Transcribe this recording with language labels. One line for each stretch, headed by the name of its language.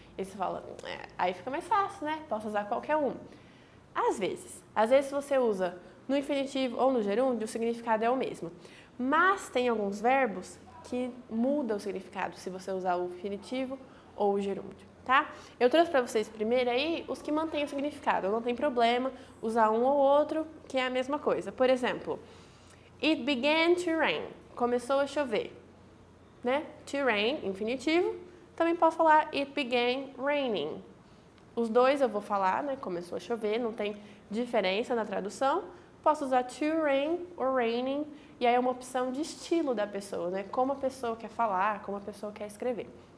Portuguese: E você fala, aí fica mais fácil, né? Posso usar qualquer um. Às vezes se você usa no infinitivo ou no gerúndio, o significado é o mesmo. Mas tem alguns verbos que mudam o significado se você usar o infinitivo ou o gerúndio, tá? Eu trouxe para vocês primeiro aí os que mantêm o significado. Não tem problema usar um ou outro, que é a mesma coisa. Por exemplo,
English: it began to rain.
Portuguese: Começou a chover. Né? To rain, infinitivo. Também posso falar
English: it began raining.
Portuguese: Os dois eu vou falar, né? Começou a chover, não tem diferença na tradução. Posso usar to rain ou raining, e aí é uma opção de estilo da pessoa, né? Como a pessoa quer falar, como a pessoa quer escrever.